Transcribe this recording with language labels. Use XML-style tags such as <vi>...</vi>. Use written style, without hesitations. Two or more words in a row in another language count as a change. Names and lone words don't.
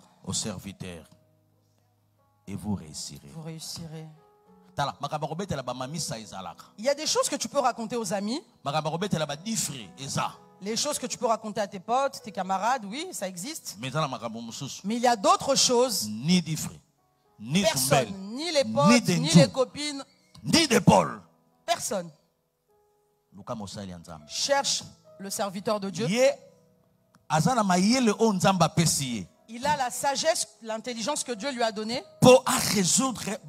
<fr>Au serviteur. Et vous réussirez. Vous réussirez. Il y a des choses que tu peux raconter aux amis. Les choses que tu peux raconter à tes potes, tes camarades, oui, ça existe. Mais il y a d'autres choses. Ni d'Ifré, ni personne, ni les potes, ni les copines, ni d'épaule. Personne. Cherche le serviteur de Dieu. Il a la sagesse, l'intelligence que Dieu lui a donnée pour résoudre</fr>